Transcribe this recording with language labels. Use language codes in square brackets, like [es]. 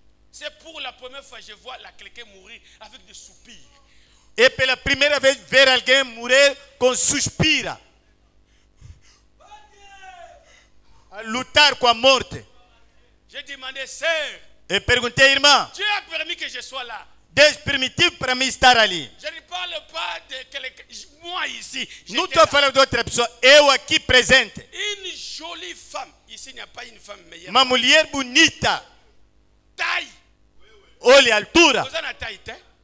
[fr] C'est pour la première fois que je vois quelqu'un mourir avec des soupirs. [pt] E pela primeira vez ver alguém morrer com suspira. A lutar com a morte. [fr] J'ai demandé, sœur, [pt] Eu perguntei, irmã, [fr] Dieu a permis que je sois là. [pt] Deus permitiu para mim estar ali. [fr] Je ne parle pas de quelqu'un, moi ici. [pt] Não estou falando de outra pessoa, eu aqui presente. [fr] Une jolie femme. Ici, il n'y a pas une femme meilleure. [pt] Uma mulher bonita. [fr] Taille. [pt] Olha a altura. [fr] Vous en avez taille, hein?